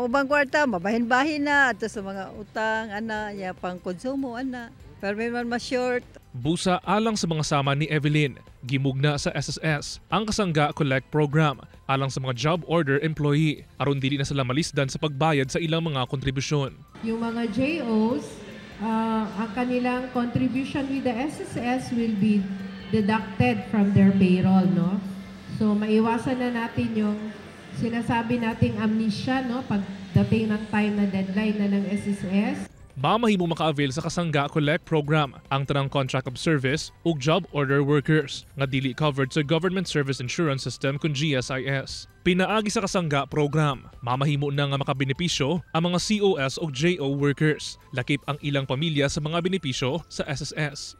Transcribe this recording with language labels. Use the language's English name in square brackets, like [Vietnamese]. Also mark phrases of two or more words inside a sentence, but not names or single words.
[Cebuano] Ubang kwarta, mabahin-bahin na. At sa mga utang, ya pang konsumo, Pero may man ma-short. Busa alang sa mga sama ni Evelyn, gimugna sa SSS ang Kasangga Collect Program alang sa mga [English] job order employee [Cebuano] aron dili na sila malisdan sa pagbayad sa ilang mga kontribusyon. [Filipino] Yung mga JOs, ang kanilang [English] contribution with the SSS will be deducted from their payroll, no? [Filipino] So maiwasan na natin yung sinasabi nating amnesia, no? Pagdating ng time na deadline na ng SSS. [Cebuano] Mamahimong maka-avail sa Kasangga Collect Program ang tanang [English] contract of service [Cebuano] ug [English] job order workers [Cebuano] nga dili covered sa Government Service Insurance System kung GSIS. Pinaagi sa Kasangga Program, mamahimo na nga makabenepisyo ang mga COS ug [English] JO workers, [Cebuano] lakip ang ilang pamilya sa mga benepisyo sa SSS.